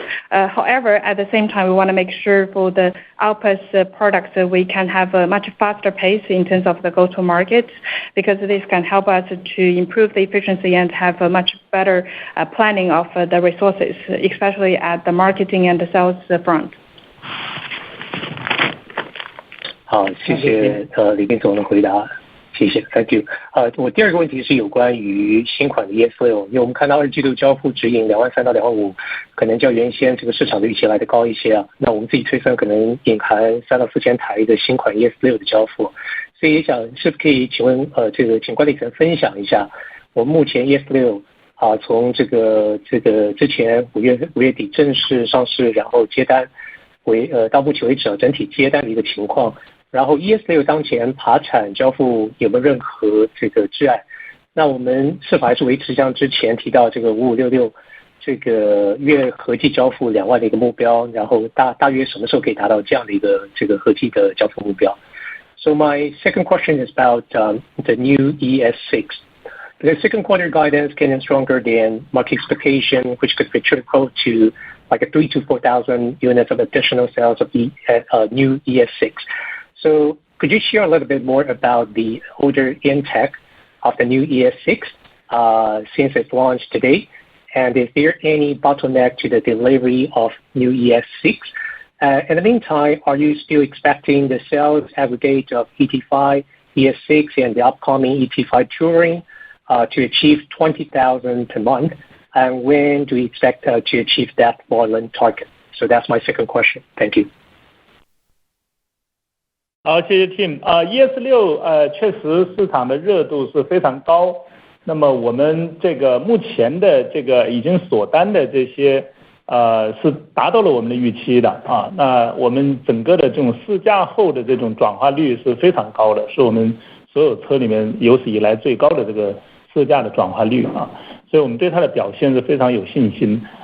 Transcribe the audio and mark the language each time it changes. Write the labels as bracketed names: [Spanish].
[English] However, at the same time, we want to make sure for the Alpes products we can have a much faster pace in terms of the go-to-market, because this can help us to improve the efficiency and have a much better planning of the resources, especially at the marketing and the sales front. [Chinese] 好，谢谢李斌总的回答。谢谢 ， [English] Thank you。 [Chinese] 我第二个问题是有关于新款的 ES6， 因为我们看到2季度交付指引23000到25000，可能较原先这个市场的预期来的高一些那我们自己推算可能隐含3到4千台的新款 ES6 的交付，所以也想是不是可以请问这个请管理层分享一下，我们目前 ES6从这个之前五月底正式上市，然后接单到目前为止整体接单的一个情况。然后 ES6 当前爬产交付有没有任何这个障碍？那我们是否还是维持像之前提到这个5566这个月合计交付2万的一个目标？然后大约什么时候可以达到这样的一个这个合计的交付目标 ？ [English] So my second question is about the new ES6. The second quarter guidance came in stronger than market expectation, which could be critical to like a 3,000 to 4,000 units of additional sales of new ES6. So could you share a little bit more about the order intake of the new ES6 since its launch today? And is there any bottleneck to the delivery of new ES6? In the meantime, are you still expecting the sales aggregate of ET5, ES6, and the upcoming ET5 Touring to achieve 20,000 per month? And when do we expect to achieve that volume target? So that's my second question. Thank you. [Chinese] 好，谢谢 Tim。ES6 确实市场的热度是非常高。那么我们这个目前的这个已经锁单的这些是达到了我们的预期的那我们整个的这种试驾后的这种转化率是非常高的，是我们所有车里面有史以来最高的这个试驾的转化率所以我们对它的表现是非常有信心。